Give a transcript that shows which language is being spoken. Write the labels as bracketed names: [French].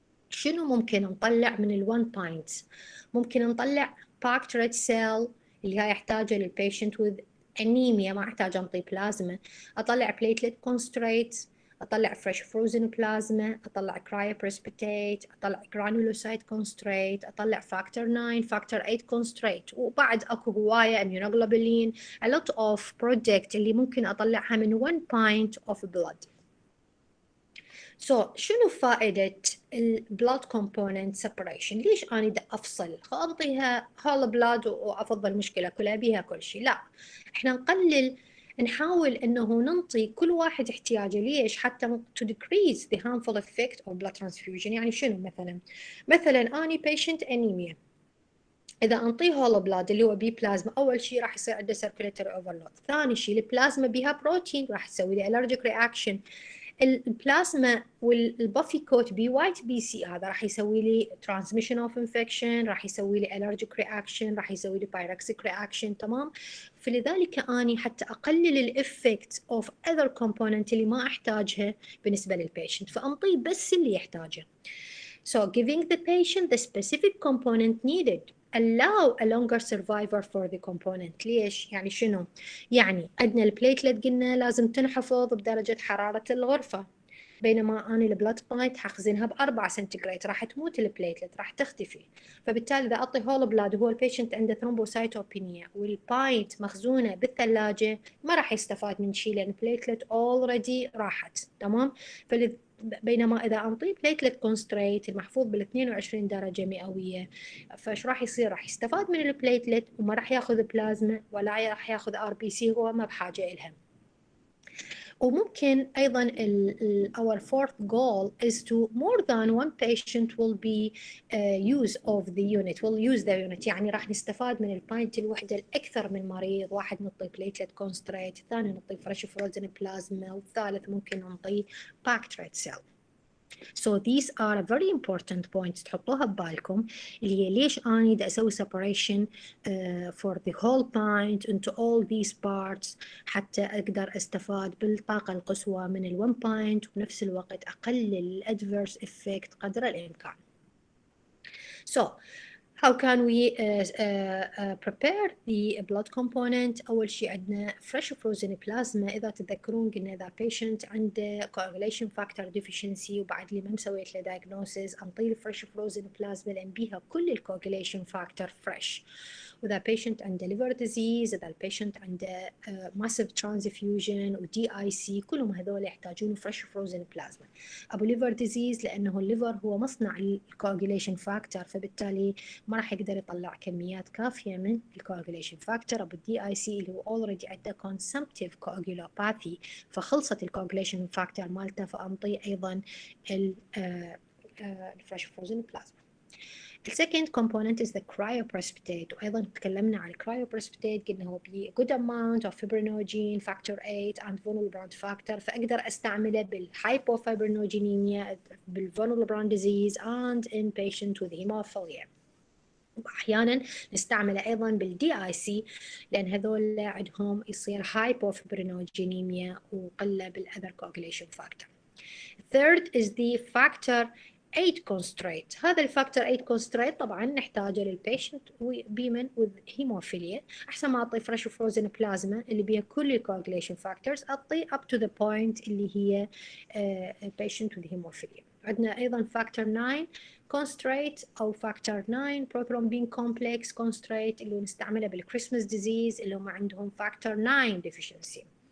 [Arabic] شنو ممكن نطلع من ال1 باينت؟ ممكن نطلع [English] packed red cell [Arabic] اللي هاي يحتاجها للبيشنت with انيميا ما احتاج انطي بلازما، اطلع platelet concentrate، اطلع fresh frozen plasma، اطلع cryoprecipitate، اطلع granulocyte concentrate، اطلع factor 9 factor 8 concentrate، وبعد اكو هوايه immunoglobulin [English] a lot of product [Arabic] اللي ممكن اطلعها من 1 pint of blood. شنو فائدة البلاد كومبوننت سيبريشن؟ ليش أنا دا أفصل؟ أعطيها هول بلاد وأفضل المشكلة كلها بيها كل شيء؟ لا، إحنا نحاول إنه ننطي كل واحد احتياجه. ليش؟ حتى [English] to decrease the harmful effect of blood transfusion. [Arabic] يعني شنو مثلا أنا patient anemia، إذا أنطيه هولو بلاد اللي هو بي بلازما، أول شيء راح يصير عنده [English] circulatory overload، [Arabic] ثاني شيء البلازما بيها بروتين راح تسوي له [English] allergic reaction. [Arabic] البلازما والبافي كوت بي وايت بي سي هذا راح يسوي لي ترانسميشن اوف انفكشن، راح يسوي لي الرجيك رياكشن، راح يسوي لي بايركسيك رياكشن. تمام، فلذلك اني حتى اقلل الافكت اوف اذر كومبوننت اللي ما احتاجها بالنسبه للبيشنت فانطيه بس اللي يحتاجه. [English] So giving the patient the specific component needed allow a longer survivor for the component. [Arabic] ليش؟ يعني شنو؟ يعني عندنا البليتلت قلنا لازم تنحفظ بدرجة حرارة الغرفة، بينما أنا البلاد باينت حخزنها ب4 سنتيغريد راح تموت البليتلت راح تختفي. فبالتالي إذا أعطي هول بلاد وهو البيشنت عنده ثرومبوسايتوبينيا والباينت مخزونة بالثلاجة ما راح يستفاد من شيء لأن البليتلت اوريدي راحت. تمام، بينما إذا أنطيه بليتلت كونستريت المحفوظ بال 22 درجة مئوية فايش راح يصير؟ راح يستفاد من البليتلت وما راح ياخذ بلازما ولا راح ياخذ RBC، هو ما بحاجة إلها. وممكن أيضا [English] our fourth goal is to more than one patient will be use of the unit will use the unit. [Arabic] يعني راح نستفاد من الباينت الوحدة الأكثر من مريض، واحد نعطي بليتلت كونستريت، الثاني نعطي فريش فروزن بلازما، والثالث ممكن نعطي باكت ريد سيل. [English] So these are very important points [Arabic] تحطوها ببالكم اللي هي ليش أنا دا أسوي [English] separation for the whole pint into all these parts [Arabic] حتى أقدر أستفاد بالطاقة القصوى من ال1 pint وبنفس الوقت أقلل ال [English] adverse effect [Arabic] قدر الإمكان. [English] So how can we prepare the blood component؟ [Arabic] أول شيء عندنا [English] fresh frozen plasma. [Arabic] إذا تتذكرون قلنا إذا patient عنده [English] coagulation factor deficiency [Arabic] وبعد لي ما مسويت له diagnosis أنطيه fresh frozen plasma لأن بيها كل ال coagulation factor fresh. [English] وإذا patient عنده liver disease، إذا patient عنده massive transfusion و DIC [Arabic] كلهم هذول يحتاجون [English] fresh frozen plasma. [Arabic] أبو liver disease لأنه الليفر هو مصنع ال coagulation factor فبالتالي ما راح يقدر يطلع كميات كافية من الكواغوليشن فاكتور. أبو الدي اي سي اللي هو اوريدي عنده consumptive coagulopathy فخلصت الكواغوليشن فاكتور مالته فأنطيه أيضا الفريش فروزن بلازما. [English] السكند component is the cryoprecipitate، [Arabic] وأيضا تكلمنا عن الكرايوبريسبيتيت قلنا هو بي [English] good amount of fibrinogen factor 8 and von Willebrand factor [Arabic] فأقدر أستعمله [English] بالhypofibrinogenemia بالfon Willebrand disease and in patient with hemophilia. [Arabic] واحيانا نستعمله ايضا بالدي اي سي لان هذول عندهم يصير هايبوفبرينوجينيميا وقله بالاذر كوagulation factor. [English] Third is the factor 8 constraint. [Arabic] هذا الفاكتور 8 constraint طبعا نحتاجه للبيشنت بمن [English] with hemophilia. [Arabic] احسن ما اعطي فريش فروزن بلازما اللي بيها كل الكواغوليشن فاكتورز اعطي [English] up to the point [Arabic] اللي هي patient with hemophilia. عندنا ايضا فاكتور 9 constraint او فاكتور 9 [English] prothrombin complex constraint [Arabic] اللي نستعمله بالكريسماس ديزيز اللي هم عندهم فاكتور 9 deficiency.